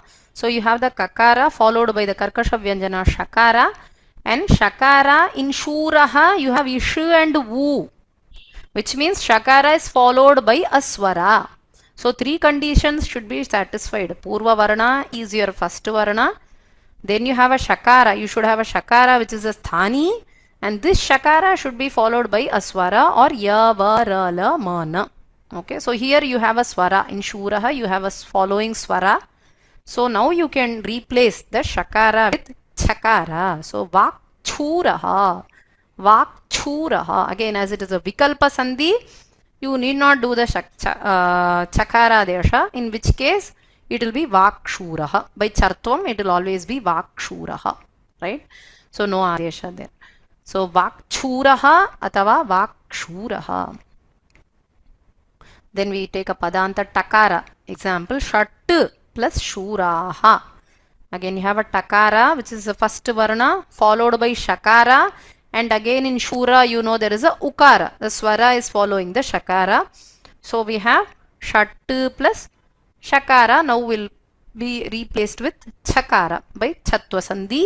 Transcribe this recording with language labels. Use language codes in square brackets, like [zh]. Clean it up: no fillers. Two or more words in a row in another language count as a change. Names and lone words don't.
[en] So you have the kakara followed by the [sa] कर्कश व्यञ्जन शकार, [en] and shakara in shuraha you have ishu and vu, which means shakara is followed by a swara. So three conditions should be satisfied. [sa] पूर्व वर्ण [en] is your first varna. Then you have a shakara. You should have a shakara which is a sthani, and this shakara should be followed by a swara or ya, va, ra, la, ma, na. Okay, so here you have a swara. In shuraha you have a following swara. So now you can replace the shakara with chakara. [sa] So वाक्छुरः । वाक्छुरः . [en] Again, as it is a [sa] विकल्प सन्धि, [en] you need not do the [sa] चकार आदेश, [en] in which case it will be vakshuraha. By chartvam, it will always be vakshuraha. Right? So no adesha there. So [sa] वाक्छुरः अथवा वाक्शुरः. [en] Then we take a [sa] पदान्त तकार. [en] Example, shat plus shuraha. Again you have a takara which is the first varna followed by shakara, And again in Shura, you know there is a Ukara. The Swara is following the Shakara. So we have Shat plus Shakara now will be replaced with Chakara by [sa] चत्व सन्धि.